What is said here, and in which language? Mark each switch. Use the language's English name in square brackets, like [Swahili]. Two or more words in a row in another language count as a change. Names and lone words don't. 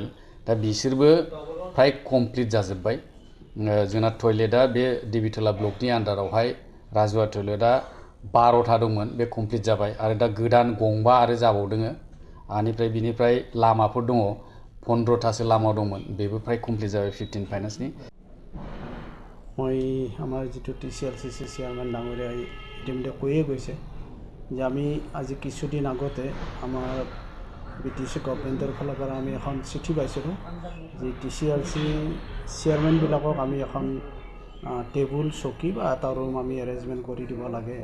[Bodo] दा बिसोरबो फ्राय कमप्लिट जाजोब्बाय। जोंना टयलेटआ बे दिबिथला ब्लकनि आन्दारावहाय राजुवा टयलेटआ 12टा दंमोन, बे कमप्लिट जाबाय आरो दा गोदान गंबा आरो जाबावदों। बिनिफ्राय लामाफोर दङ, 15टासो लामा दंमोन, बेबो फ्राय कमप्लिट जाबाय 15 फाइनान्सनि। [Assamese] মই আমাৰ যিটো TCLCC চেয়াৰমেন ডাঙৰীয়াই ইতিমধ্যে কৈয়ে গৈছে যে আমি আজি কিছুদিন আগতে আমাৰ BTC গভৰ্ণমেণ্টৰ ফালৰ পৰা আমি এখন চিঠি পাইছিলোঁ যে TCLC চেয়াৰমেনবিলাকক আমি এখন টেবুল চকী বা এটা ৰুম আমি এৰেঞ্জমেণ্ট কৰি দিব লাগে।